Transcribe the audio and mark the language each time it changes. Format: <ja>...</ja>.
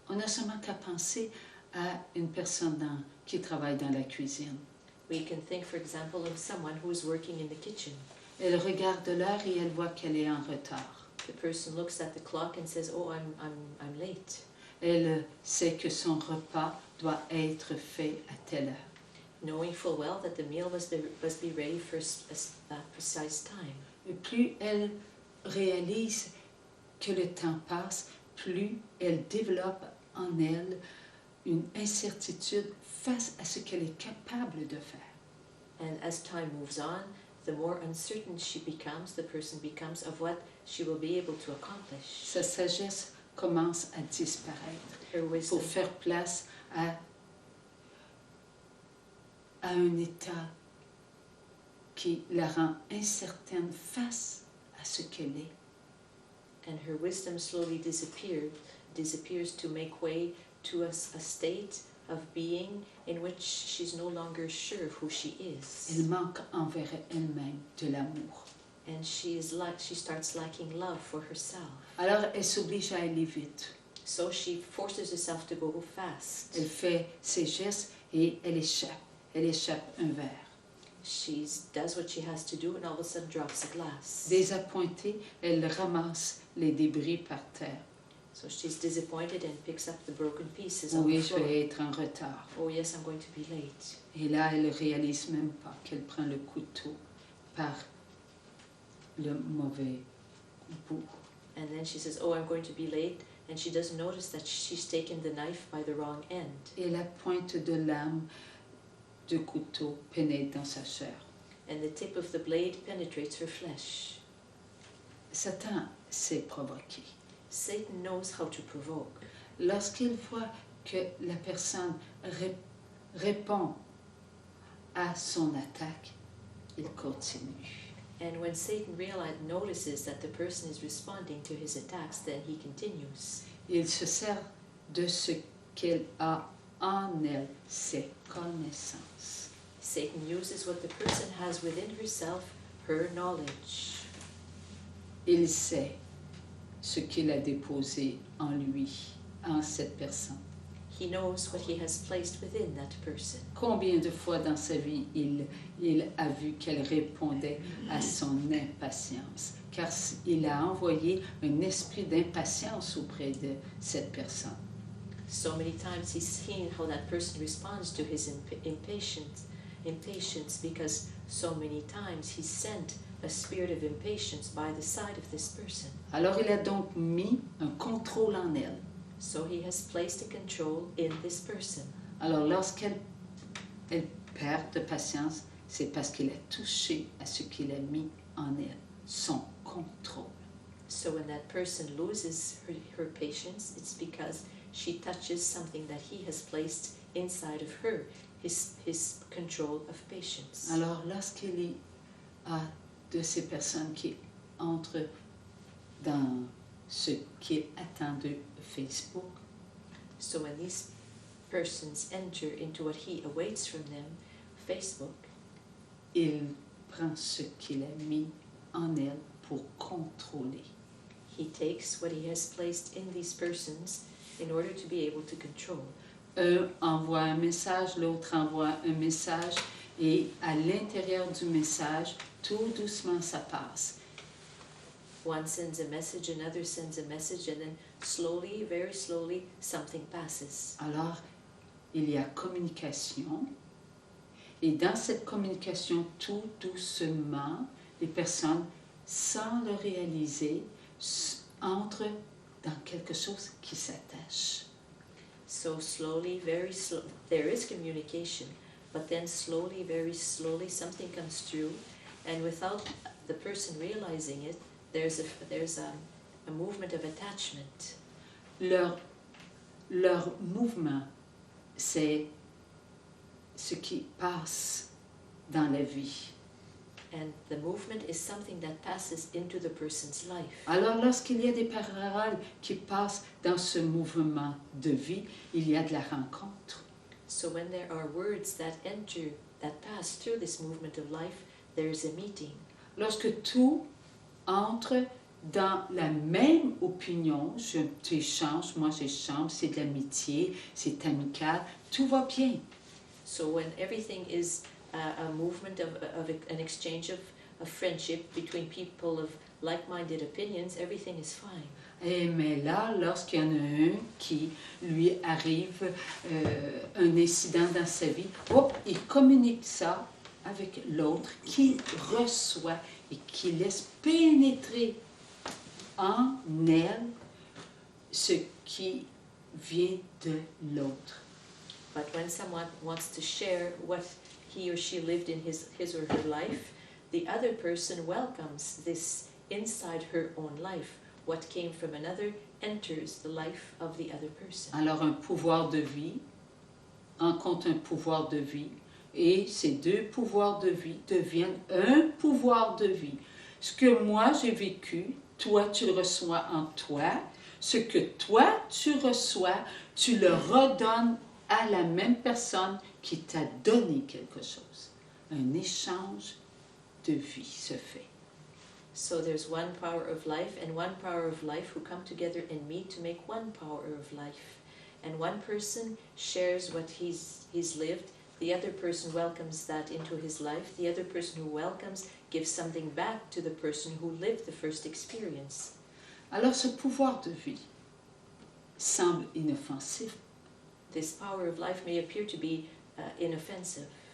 <fr>On n'a seulement qu'à penser à une personne qui travaille dans la cuisine.</fr> <en>We can think, for example, of someone who is working in the kitchen.</en> <fr>Elle regarde l'heure et elle voit qu'elle est en retard.</fr> <en>The person looks at the clock and says, "Oh, I'm late."</en> <fr>Elle sait que son repas doit être fait à telle heure.</fr> <en>knowing full well that the meal must be ready for a precise time.</en> <fr>Et plus elle réalise que le temps passe, plus elle développe en elle une incertitude face à ce qu'elle est capable de faire.</fr> <en>And as time moves on, the more uncertain the person becomes of what she will be able to accomplish.</en> <fr>Sa sagesse commence à disparaître</fr> <en>Her wisdom,</en> <fr>pour faire place à un état qui la rend incertaine face à ce qu'elle est.</fr> <en>and her wisdom slowly disappears to make way to a state of being in which she's no longer sure of who she is.</en> <fr>Elle manque envers elle-même de l'amour.</fr> <en>And she starts lacking love for herself.</en> <fr>Alors elle s'oblige à aller vite.</fr> <en>So she forces herself to go fast.</en> <fr>Elle fait ses gestes et elle échappe. Elle échappe un verre.</fr> <en>She does what she has to do and all of a sudden drops a glass.</en> <fr>Désappointée, elle ramasse les débris par terre.</fr> <en>So she's disappointed and picks up the broken pieces on</en> <fr>Oui,</fr> <en>the</en> <fr>je</fr> <en>floor.</en> <fr>vais être en retard.</fr> <en>Oh yes, I'm going to be late.</en> <fr>Et là, elle ne réalise même pas qu'elle prend le couteau par le mauvais bout.</fr> <en>And then she says, oh, I'm going to be late. And she doesn't notice that she's taken the knife by the wrong end.</en> <fr>Et la pointe de lame du couteau pénètre dans sa chair.</fr> <en>And the tip of the blade penetrates her flesh.</en> <fr>Satan s'est provoqué.</fr> <en>Satan knows how to provoke.</en> <fr>Lorsqu'il voit que la personne répond à son attaque, il continue.</fr> <en>And when Satan notices that the person is responding to his attacks, then he continues.</en> <fr>Il se sert de ce qu'elle a en elle, ses connaissances.</fr> <en>Satan uses what the person has within herself, her knowledge.</en> <fr>Il sait ce qu'il a déposé en lui, en cette personne.</fr> <en>He knows what he has placed within that person.</en> <fr>Combien de fois dans sa vie il a vu qu'elle répondait à son impatience, car il a envoyé un esprit d'impatience auprès de cette personne.</fr> <en>So many times he's seen how that person responds to his impatience, because so many times he sent a spirit of impatience by the side of this person.</en> <fr>Alors il a donc mis un contrôle en elle.</fr> <en>So he has placed a control in this person.</en> <fr>Alors lorsqu'elle perd de patience, c'est parce qu'il a touché à ce qu'il a mis en elle, son contrôle.</fr> <en>So when that person loses her patience, it's because she touches something that he has placed inside of her, his control of patience.</en> <fr>Alors lorsqu'il y a de ces personnes qui entrent dans ce qu'il attend de Facebook,</fr> <en>So when these persons enter into what he awaits from them, Facebook,</en> <fr>il prend ce qu'il a mis en elle pour contrôler.</fr> <en>he takes what he has placed in these persons in order to be able to control.</en> <fr>Un envoie un message, l'autre envoie un message, et à l'intérieur du message, tout doucement, ça passe.</fr> <en>One sends a message, another sends a message, and then slowly, very slowly, something passes.</en> <fr>Alors, il y a communication, et dans cette communication, tout doucement, les personnes, sans le réaliser, entrent dans quelque chose qui s'attache.</fr> <en>So slowly, very slow, there is communication, but then slowly, very slowly, something comes through, and without the person realizing it, there's a movement of attachment.</en> <fr>Leur mouvement, c'est ce qui passe dans la vie.</fr> <en>And the movement is something that passes into the person's life.</en> <fr>Alors, lorsqu'il y a des paroles qui passent dans ce mouvement de vie, il y a de la rencontre.</fr> <en>So when there are words that pass through this movement of life, there is a meeting.</en> <fr>Lorsque tout entre dans la même opinion, tu échanges, moi j'échange, c'est de l'amitié, c'est amical, tout va bien.</fr> <en>So when everything is a movement of an exchange of friendship between people of like-minded opinions, everything is fine.</en> <fr>Mais là, lorsqu'il y en a un qui lui arrive un incident dans sa vie, il communique ça avec l'autre qui reçoit et qui laisse pénétrer en elle ce qui vient de l'autre.</fr> <en>But when someone wants to share what he or she lived in his or her life, the other person welcomes this inside her own life. What came from another enters the life of the other person.</en> <fr>Alors un pouvoir de vie rencontre un pouvoir de vie et ces deux pouvoirs de vie deviennent un pouvoir de vie. Ce que moi j'ai vécu, toi tu le reçois en toi. Ce que toi tu reçois, tu le redonnes à la même personne qui t'a donné quelque chose. Un échange de vie se fait.</fr> <en>So there's one power of life and one power of life who come together and meet to make one power of life. And one person shares what he's lived, the other person welcomes that into his life, the other person who welcomes gives something back to the person who lived the first experience. Alors ce pouvoir de vie semble inoffensif, This power of life may appear to be inoffensive,</en>